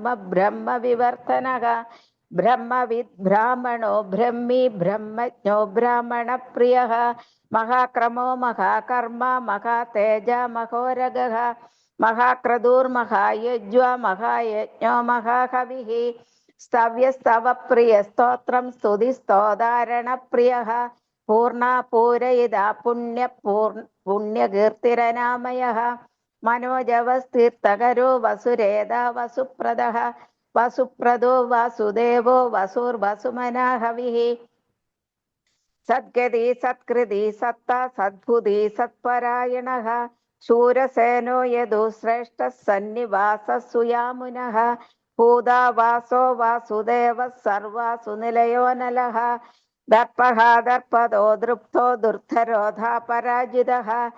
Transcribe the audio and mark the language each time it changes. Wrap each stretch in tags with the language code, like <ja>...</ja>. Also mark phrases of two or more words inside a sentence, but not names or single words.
<sa>ब्रह्म विवर्तनः ब्रह्मविद् ब्राह्मणो ब्रह्मी ब्रह्मज्ञो ब्राह्मणप्रियः महाक्रमो महाकर्म महातेज महोरगः महाक्रतुर्महायज्वा महायज्ञो महाकविः स्तव्यस्तवप्रियस्तोत्रं स्तुतिस्तोदारणप्रियः पूर्णा पूरयिता पुण्यकीर्तिरनामयः मनोजवस्तीर्थकरो वसुरेदा वसुप्रदः वसुप्रदो वासुदेवो वसुर्वसुमना हविः സദ്ഗതി സത്കൃതി സത്ത സദ്ബുദ്ധി സത്പരായണഃ ശൂരസേനോ യദു ശ്രേഷ്ഠ സന്നിവാസ സുയാമുനഃ ഭൂതാവാസോ വാസുദേവ സർവാസു നിലയോ നലഃ ദർപ്പഃ ദർപ്പദോ ദൃപ്തോ ദുർധരോധാ പരാജിതഃ</sa>